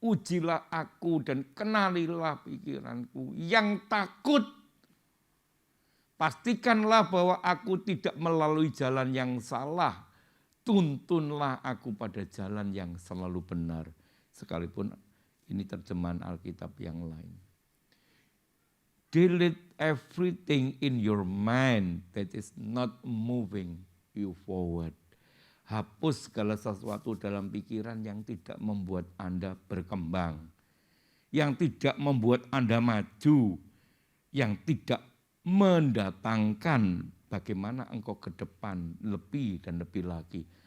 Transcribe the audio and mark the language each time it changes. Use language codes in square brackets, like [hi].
[id] Ujilah aku dan kenalilah pikiranku. Yang takut, pastikanlah bahwa aku tidak melalui jalan yang salah. Tuntunlah aku pada jalan yang selalu benar. Sekalipun ini terjemahan Alkitab yang lain. [en] Delete everything in your mind that is not moving you forward. [id] Hapus segala sesuatu dalam pikiran yang tidak membuat Anda berkembang. Yang tidak membuat Anda maju. Yang tidak mendatangkan bagaimana engkau ke depan lebih dan lebih lagi.